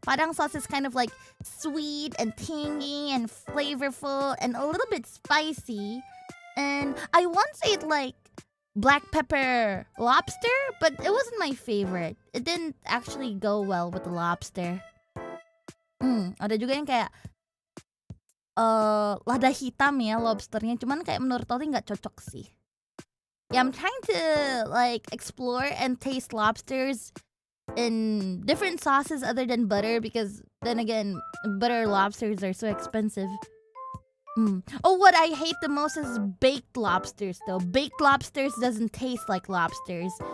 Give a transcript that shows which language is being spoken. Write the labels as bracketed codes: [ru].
[en] Padang sauce is kind of like sweet and tangy and flavorful and a little bit spicy. And I once ate like black pepper lobster, but it wasn't my favorite. It didn't actually go well with the lobster. [id] Ada juga yang kayak lada hitam ya lobsternya, cuman kayak menurut Toti nggak cocok sih. [en] Yeah, I'm trying to like explore and taste lobsters in different sauces other than butter because then again, butter lobsters are so expensive. Oh, what I hate the most is baked lobsters though. Baked lobsters doesn't taste like lobsters.